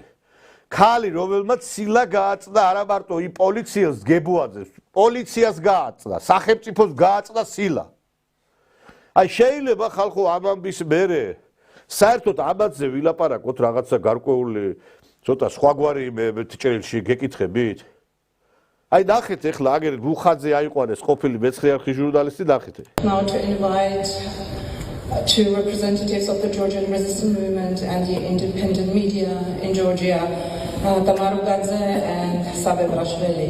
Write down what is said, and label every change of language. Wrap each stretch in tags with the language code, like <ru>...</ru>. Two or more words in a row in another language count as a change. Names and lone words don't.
<ka>ქალი, რომელმაც ცილა გააწდა არა მარტო პოლიციას გებუაძეს, პოლიციას გააწდა, სახელმწიფოს გააწდა ცილა. აი შეიძლება ხალხო ამ ამბის მერე საერთოდ ამაზე ვილაპარაკოთ რაღაცა გარკვეული ცოტა სხვაგვარი ჭრილში გეკითხებით. აი ნახეთ ეხლა აგერ რუხაძე აიყვანეს ყოფილი მეცხრე არხის ჟურნალისტი, ნახეთ.</ka> <en>Now to invite two representatives of the Georgian resistance movement and the independent media in Georgia, Tamar Ugadze and Sabel Rashvili.</en>